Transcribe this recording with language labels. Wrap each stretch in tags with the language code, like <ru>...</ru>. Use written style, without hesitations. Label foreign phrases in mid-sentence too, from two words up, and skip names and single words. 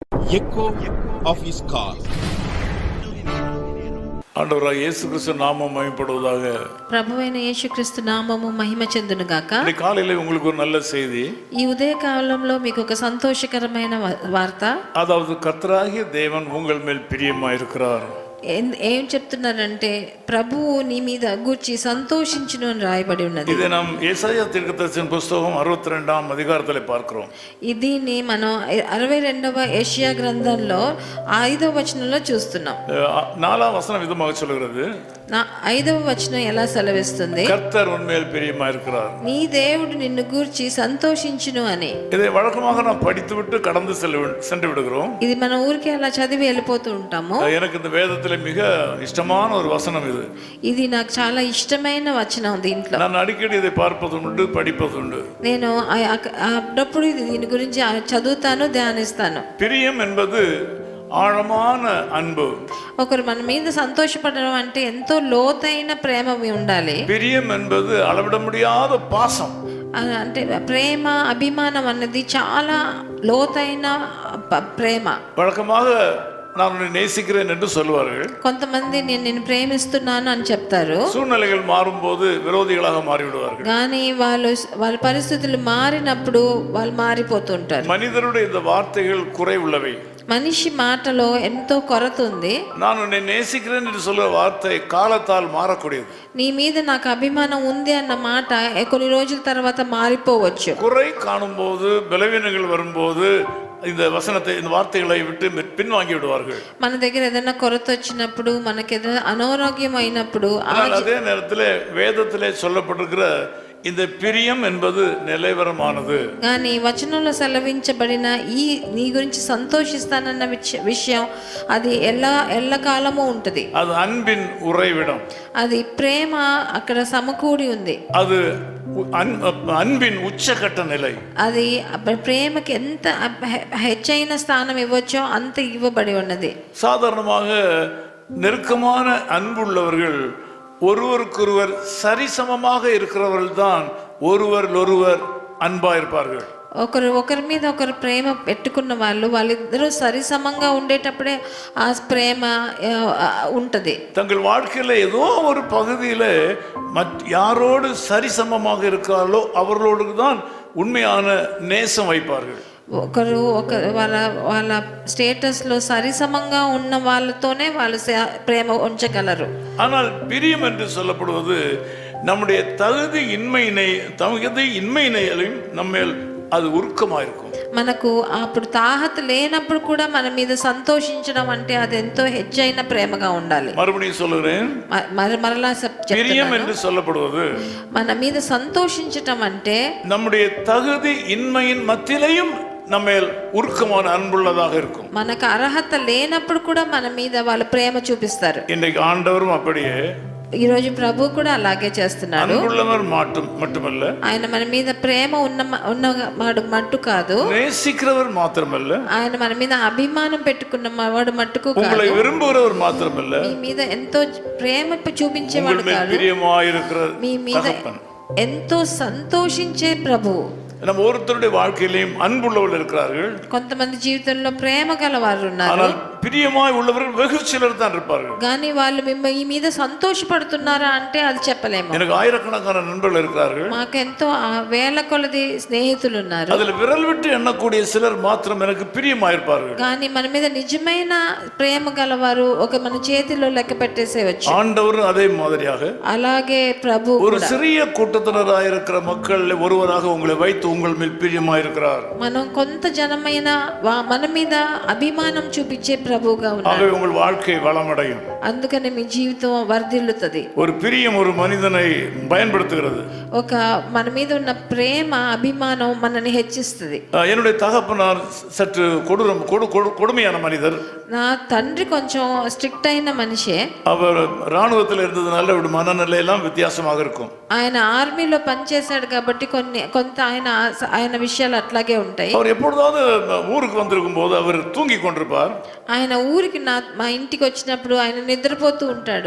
<en>echo of his call.</en> <ta>ஆண்டவராக இயேசு கிறிஸ்து நாமம் மகிமைப்படுவதாக.</ta> <te>ప్రభువైన యేసుక్రీస్తు నామము మహిమ చెందును గాక.</te> <ta>ఈ కాலையில உங்களுக்கு ஒரு நல்ல செய்தி.</ta> <te>ఈ ఉదయ కాలంలో మీకు ఒక సంతోషకరమైన వార్త.</te> <ta>அதாவது கர்த்தராகிய தேவன் உங்கள் மேல் பிரியமாயிருக்கிறார்.</ta> <te>ఏం చెప్తున్నారంటే ప్రభువు నీ మీద గూర్చి సంతోషించును అని రాయబడి ఉన్నది.</te> <ta>இதை நாம் ஏசாயா தீர்க்கதரிசன புத்தகம் 62ஆம் அதிகாரத்திலே பார்க்கிறோம்.</ta> <te>దీన్ని మనం 62వ యెషయా గ్రంథంలో 5వ వచనంలో చూస్తున్నాం.</te> <ta>4ஆம் வசனம் விதமாக சொல்கிறது.</ta> <te>5వ వచనం ఎలా సెలవిస్తుంది?</te> <ta>கர்த்தர் உன்மேல் பிரியமாயிருக்கிறார்.</ta> <te>నీ దేవుడు నిన్ను గూర్చి సంతోషించును అని.</te> <ta>இதை வழக்கமாக நாம் படித்துவிட்டு கடந்து சென்று விடுகிறோம்.</ta> <te>ఇది మన ఊరికే అలా చదివి వెళ్ళిపోతూ ఉంటాము.</te> <ta>எனக்கு இந்த வேதத்தில் மிக இஷ்டமான ஒரு வசனம் இது.</ta> <te>ఇది నాకు చాలా ఇష్టమైన వచనం. దీంట్లో</te> <ta>நான் அடிக்கடி இதை பார்ப்பதுண்டு படிப்பதுண்டு.</ta> <te>నేను అప్పుడప్పుడు దీని గురించి చదువుతాను, ధ్యానిస్తాను.</te> <ta>பிரியம் என்பது ஆழமான அன்பு.</ta> <te>ఒకరు మన మీద సంతోషపడడం అంటే ఎంతో లోతైన ప్రేమ ఉండాలి.</te> <ta>பிரியம் என்பது அளவிட முடியாத பாசம்.</ta> <te>అంటే ప్రేమ, అభిమానం అన్నది చాలా లోతైన ప్రేమ.</te> <ta>வழக்கமாக நான் உன்னை நேசிக்கிறேன் என்று சொல்வார்கள்.</ta> <te>కొంతమంది నేను ప్రేమిస్తున్నాను అని చెప్తారు.</te> <ta>சூழ்நிலைகள் மாறும்போது விரோதிகளாக மாறிவிடுவார்கள்.</ta> <te>కానీ వాళ్ళ పరిస్థితులు మారినప్పుడు వాళ్ళు మారిపోతుంటారు.</te> <ta>மனிதருடைய இந்த வார்த்தைகள் குறை உள்ளவை.</ta> <te>మనిషి మాటలో ఎంతో కొరత ఉంది.</te> <ta>நான் உன்னை நேசிக்கிறேன் என்று சொல்ற வார்த்தை காலத்தால் மாறக்கூடியது.</ta> <te>నీ మీద నాకు అభిమానం ఉంది అన్న మాట కొన్ని రోజుల తర్వాత మారిపోవచ్చు.</te> <ta>குறை காணும்போது, பலவீனங்கள் வரும்போது இந்த வசனத்தை, இந்த வார்த்தைகளை விட்டு பின்வாங்கி விடுவார்கள்.</ta> <te>మన దగ్గర ఏదైనా కొరత వచ్చినప్పుడు, మనకి ఏదైనా అనారోగ్యం అయినప్పుడు,</te> <ta>அதே நேரத்தில் வேதத்திலே சொல்லப்பட்டிருக்கிற இந்த பிரியம் என்பது நிலைவரமானது.</ta> <te>కానీ వచనంలో సెలవించబడిన ఈ నీ గురించి సంతోషిస్తానన్న విషయం అది ఎల్లకాలము ఉంటది.</te> <ta>அது அன்பின் உறைவிடம்.</ta> <te>అది ప్రేమ అక్కడ సమకూడి ఉంది.</te> <ta>அது அன்பின் உச்சகட்ட நிலை.</ta> <te>అది ప్రేమకి ఎంత హెచ్చైన స్థానం ఇవ్వచ్చో అంత ఇవ్వబడి ఉన్నది.</te> <ta>சாதாரணமாக நெருக்கமான அன்புள்ளவர்கள் ஒருவருக்கொருவர் சரிசமமாக இருக்கிறவர்கள் தான் ஒருவர் அன்பா இருப்பார்கள்.</ta> <te>ఒకరి మీద ఒకరు ప్రేమ పెట్టుకున్న వాళ్ళిద్దరూ సరిసమంగా ఉండేటప్పుడే ఆ ప్రేమ ఉంటది.</te> <ta>தங்கள் வாழ்க்கையில ஏதோ ஒரு பகுதியில யாரோடு சரிசமமாக இருக்கிறார்களோ அவர்களோடு தான் உண்மையான நேசம் வைப்பார்கள்.</ta> <te>ఒకరు వాళ్ళ స్టేటస్లో సరిసమంగా ఉన్న వాళ్ళతోనే వాళ్ళు ప్రేమ ఉంచగలరు.</te> <ta>ஆனால் பிரியம் என்று சொல்லப்படுவது நம்முடைய தகுதி இன்மையினையும் நம்மேல் அது உருக்கமாயிருக்கும்.</ta> <te>మనకు అప్పుడు తాహత లేనప్పుడు కూడా మన మీద సంతోషించడం అంటే అది ఎంతో హెచ్చైన ప్రేమగా ఉండాలి.</te> <ta>மறுபடியும் சொல்லுகிறேன்,</ta> <te>మరలా</te> <ta>பிரியம் என்று சொல்லப்படுவது</ta> <te>మన మీద సంతోషించటం అంటే</te> <ta>நம்முடைய தகுதி இன்மையின் மத்தியிலையும் நம்மேல் உருக்கமான அன்புள்ளதாக இருக்கும்.</ta> <te>మనకు అర్హత లేనప్పుడు కూడా మన మీద వాళ్ళు ప్రేమ చూపిస్తారు.</te> <ta>இன்றைக்கு ஆண்டவரும் அப்படியே,</ta> <te>ఈ రోజు ప్రభు కూడా అలాగే చేస్తున్నాడు.</te> <ta>அன்புள்ளவர் மட்டுமல்ல,</ta> <te>ఆయన మన మీద ప్రేమ ఉన్నవాడు మట్టు కాదు,</te> <ta>நேசிக்கிறவர் మాత్రమல்ல,</ta> <te>ఆయన మన మీద అభిమానం పెట్టుకున్న వాడు మట్టుకు కాదు,</te> <ta>உங்களை விரும்புகிறவர் మాత్రమல்ல,</ta> <te>మీ మీద ఎంతో ప్రేమ చూపించేవాడు కాదు, మీ మీద ఎంతో సంతోషించే ప్రభువు.</te> <ta>நம்ம ஒருத்தருடைய வாழ்க்கையிலும் அன்புள்ளவர்கள் இருக்கிறார்கள்.</ta> <te>కొంతమంది జీవితంలో ప్రేమ గలవారు ఉన్నారు.</te> <ta>ஆனால் பிரியமாய் உள்ளவர்கள் வெகு சிலர் தான் இருப்பார்கள்.</ta> <te>కానీ వాళ్ళు మీ మీద సంతోషపడుతున్నారా అంటే అది చెప్పలేము.</te> <ta>எனக்கு ஆயிரக்கணக்கான நண்பர்கள் இருக்கிறார்கள்.</ta> <te>మాకు ఎంతో వేల కొలది స్నేహితులు ఉన్నారు.</te> <ta>அதில் விரல் விட்டு எண்ணக்கூடிய சிலர் மாத்திரம் எனக்கு பிரியமாயிருப்பார்கள்.</ta> <te>కానీ మన మీద నిజమైన ప్రేమ గలవారు మన చేతిలో లెక్క పెట్టేసేవచ్చు.</te> <ta>ஆண்டவர் அதே மாதிரியாக</ta> <te>అలాగే ప్రభు</te> <ta>ஒரு சிறிய கூட்டத்தினராக இருக்கிற மக்கள் ஒருவராக உங்களை வைத்து உங்கள் மேல் பிரியமாயிருக்கிறார்.</ta> <te>మనం కొంత జనమైన మన మీద అభిమానం చూపించే ప్రభువుగా ఉన్నారు.</te> <ta>ஆகவே உங்கள் வாழ்க்கை வளமடையும்.</ta> <te>అందుకని మీ జీవితం వర్ధిల్లుతది.</te> <ta>ஒரு பிரியம் ஒரு மனிதனை பயன்படுத்துகிறது.</ta> <te>మన మీద ఉన్న ప్రేమ, అభిమానం మనల్ని హెచ్చిస్తుంది.</te> <ta>என்னுடைய தகப்பனார் சற்று கொடுமையான மனிதர்.</ta> <te>నా తండ్రి కొంచెం స్ట్రిక్ట్ అయిన మనిషే.</te> <ta>அவர் ராணுவத்தில் இருந்ததுனால அவருடைய மனநிலை எல்லாம் வித்தியாசமாக இருக்கும்.</ta> <te>ఆయన ఆర్మీలో పనిచేశాడు కాబట్టి కొంత ఆయన విషయాలు అట్లాగే ఉంటాయి.</te> <ta>அவர் எப்பொழுதாவது ஊருக்கு வந்திருக்கும் போது அவர் தூங்கி கொண்டிருப்பார்.</ta> <te>ఆయన ఊరికి మా ఇంటికి వచ్చినప్పుడు ఆయన నిద్రపోతూ ఉంటాడు.</te>